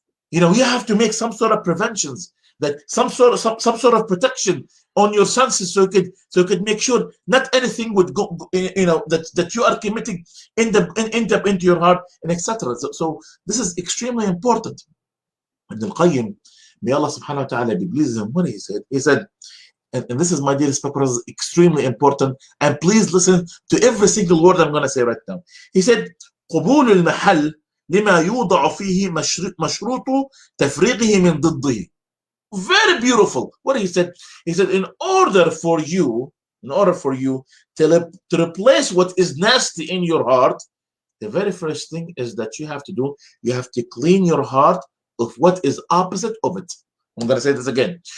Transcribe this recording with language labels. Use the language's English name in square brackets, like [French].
[English] You have to make some sort of preventions, that some sort of protection on your senses, so you could make sure not anything would go, that you are committing end up into your heart, and etc. So this is extremely important. Ibn al-Qayyim, may Allah subhanahu wa ta'ala be pleased with him, what he said, and this is, my dear brothers, extremely important, and please listen to every single word I'm going to say right now. He said, [Arabic] قبول المحل لما يوضع فيه مشروط تفريغه من ضده. [English] Very beautiful. What he said? He said, in order for you to replace what is nasty in your heart, the very first thing is that you have to do, you have to clean your heart of what is opposite of it. I'm going to say this again.